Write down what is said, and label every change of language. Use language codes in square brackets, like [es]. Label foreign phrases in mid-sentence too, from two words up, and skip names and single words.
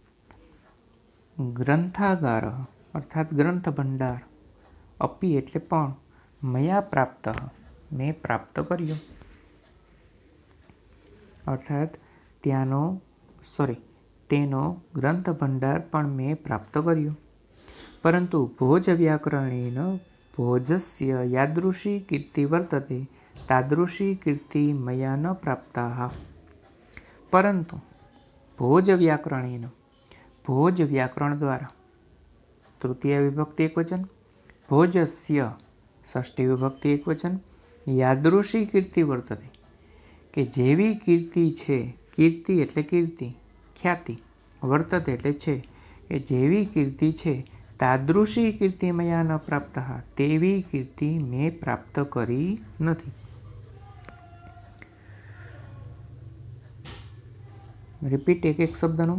[gu] ગ્રંથાગાર અર્થાત ગ્રંથ ભંડાર, અપી એટલે પણ, [sa] मया प्राप्त [gu] મેં પ્રાપ્ત કર્યો. અર્થાત તેનો ગ્રંથ ભંડાર પણ મેં પ્રાપ્ત કર્યો. [sa] परंतु भोज व्याकरणेन भोजस्य यादृशी कीर्ति वर्तते तादृशी कीर्ति मया न प्राप्ता। परंतु भोज व्याकरणेन, भोज व्याकरण द्वारा तृतीय विभक्ति एकवचन, भोजस्य षष्ठी विभक्ति एकवचन, यादृशी कीर्ति वर्तते [gu] કે જેવી કીર્તિ છે, કીર્તિ એટલે કીર્તિ, ખ્યાતિ, વર્તતે એટલે છે કે જેવી કીર્તિ છે, [sa] तादृशी कीर्ति मया न प्राप्त, [gu] તેવી કીર્તિ મેં પ્રાપ્ત કરી નથી. રિપીટ એક એક શબ્દનું.